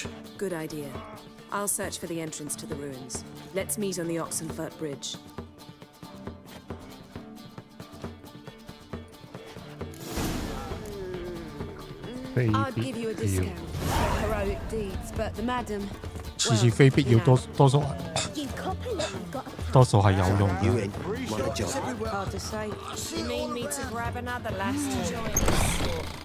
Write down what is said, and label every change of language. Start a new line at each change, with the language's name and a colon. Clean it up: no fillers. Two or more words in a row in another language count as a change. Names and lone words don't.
English: Good idea. I'll search for the entrance to the ruins. Let's meet on the Oxenfurt Bridge. I'd give you a discount for heroic deeds, but the madam.
Cantonese: 次次非必要，多數係有用嘅。
English: Hard to say. You need me to grab another lass to join us?